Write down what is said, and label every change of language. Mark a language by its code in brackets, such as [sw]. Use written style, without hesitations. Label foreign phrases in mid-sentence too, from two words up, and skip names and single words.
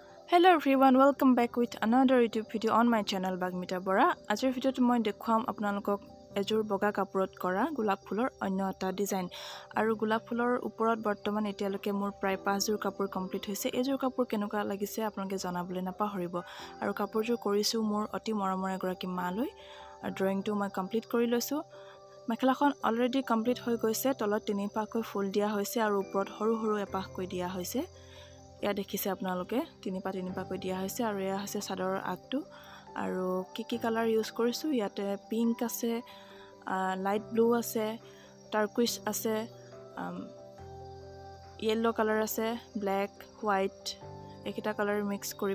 [en] Hello everyone, welcome back with another YouTube video on my channel Bagmita Bora. [as] আজিৰ video টো মই দেখুৱাম আপোনালোকক এযোৰ বগা কাপোৰত কৰা গোলাপ ফুলৰ অন্য এটা design আৰু গোলাপ ফুলৰ ওপৰত বৰ্তমান এতিয়ালৈকে মোৰ প্ৰায় 5 যোৰ কাপোৰ complete হৈছে. এযোৰ কাপোৰ কেনেকুৱা লাগিছে আপোনালোকে জনাবলৈ নাপাহৰিব আৰু কাপোৰযোৰ কৰিছো মোৰ অতি মৰমৰ গৰাকী মালৈ আৰু drawing টো মই complete কৰি লৈছো. Mekhelaখন already complete হৈ গৈছে, তলত তিনি পাকৈ full দিয়া হৈছে আৰু ওপৰত সৰু সৰু এপাহ কৈ দিয়া হৈছে. এয়া দেখিছে আপোনালোকে তিনি পা কৈ দিয়া হৈছে আৰু এয়া হৈছে সাদৰৰ আগটো আৰু কি [en] colour use [as] কৰিছো ইয়াতে পিংক আছে [en] light blue [as] আছে টাৰ্কুইজ আছে [en] yellow colour [as] আছে [en] black white [as] একিটা [en] colour mix [as] কৰি